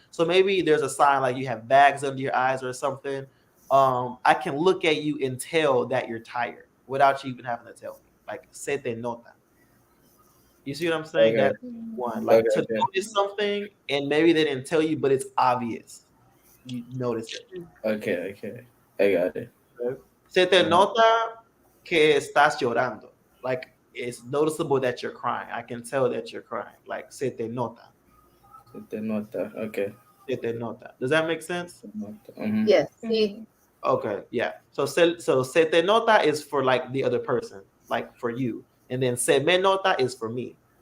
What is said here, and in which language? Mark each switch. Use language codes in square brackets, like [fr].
[en] So maybe there's a sign like you have bags under your eyes or something. I can look at you and tell that you're tired without you even having to tell me. Like [es] se te nota. [en] You see what I'm saying? Okay. That's one. Okay. Like to Okay. notice something and maybe they didn't tell you, but it's obvious. You notice it. Okay. Okay. I got it. Okay? [es] Se te nota que estás llorando. [en] Like it's noticeable that you're crying. I can tell that you're crying. [es] Like se te nota. [en] The nota. Okay. [es] Se te nota. [en] Does that make sense? [es] Nota. [en] Yes. See. Mm-hmm. Okay, yeah. So [es] se te nota [en] is for like the other person, like for you, and then [es] se me nota [en] is for me.